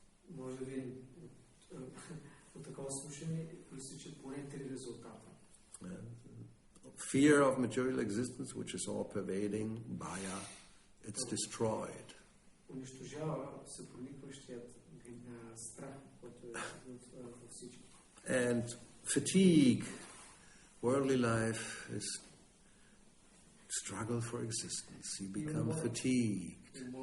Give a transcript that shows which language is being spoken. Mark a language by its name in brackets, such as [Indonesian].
[Bulgarian] Може да видим от такова слушане изтичат поне 3 резултата. [English] Fear of material existence, which is all pervading, bhaya, it's destroyed. [Bulgarian] Унищожава съпроникващият страх, който е във всички. [English] And fatigue, worldly life is struggle for existence. You become fatigued.